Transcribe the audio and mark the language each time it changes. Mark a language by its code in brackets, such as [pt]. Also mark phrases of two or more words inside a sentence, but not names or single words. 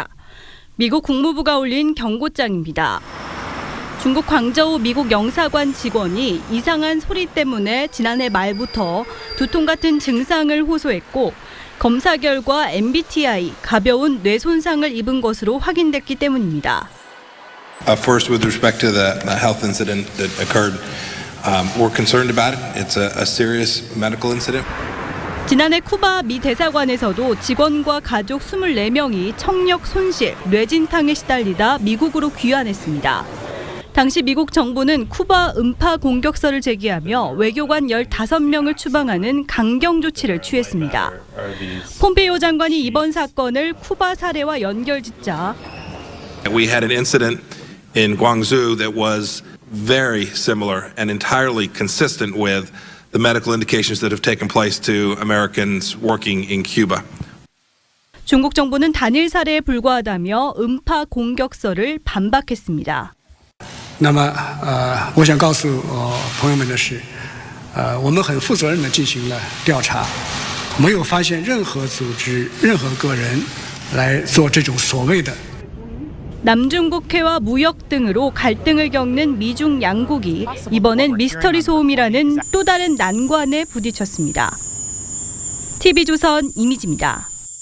[ko] 미국 국무부가 올린 경고장입니다. 중국 광저우 미국 영사관 직원이 이상한 소리 때문에 지난해 말부터 두통 같은 증상을 호소했고 검사 결과 MBTI, 가벼운 뇌 손상을 입은 것으로 확인됐기 때문입니다. [en] First, with respect to the health incident that occurred, we're concerned about it. It's a serious medical incident. [ko] 지난해 쿠바 미 대사관에서도 직원과 가족 24명이 청력 손실, 뇌진탕에 시달리다 미국으로 귀환했습니다. 당시 미국 정부는 쿠바 음파 공격설을 제기하며 외교관 15명을 추방하는 강경 조치를 취했습니다. 폼페이오 장관이 이번 사건을 쿠바 사례와 연결짓자 [en] We had an incident in Guangzhou that was very similar and entirely consistent with the medical indications that have taken place to Americans working in Cuba. [ko] 중국 정부는 단일 사례에 불과하다며 음파 공격설을 반박했습니다. [zh] 那么我想告诉朋友们的是我们很负责任地进行了调查没有发现任何组织任何个人来做这种所谓的 [ko] 남중국해와 무역 등으로 갈등을 겪는 미중 양국이 이번엔 미스터리 소음이라는 또 다른 난관에 부딪혔습니다. TV조선 이미지입니다.